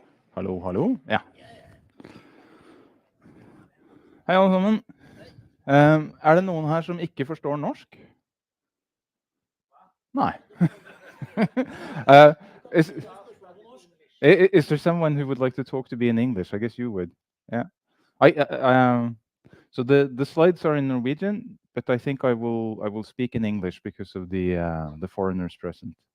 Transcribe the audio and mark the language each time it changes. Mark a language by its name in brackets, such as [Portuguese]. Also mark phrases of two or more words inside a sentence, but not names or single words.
[Norwegian] Hallo, hallo. Ja. Hei alle sammen. Det noen her som ikke forstår norsk? Nei. [English] uh, is, is there someone who would like to talk to me in English? I guess you would. Yeah. So the slides are in Norwegian, but I think I will speak in English because of the foreigners present.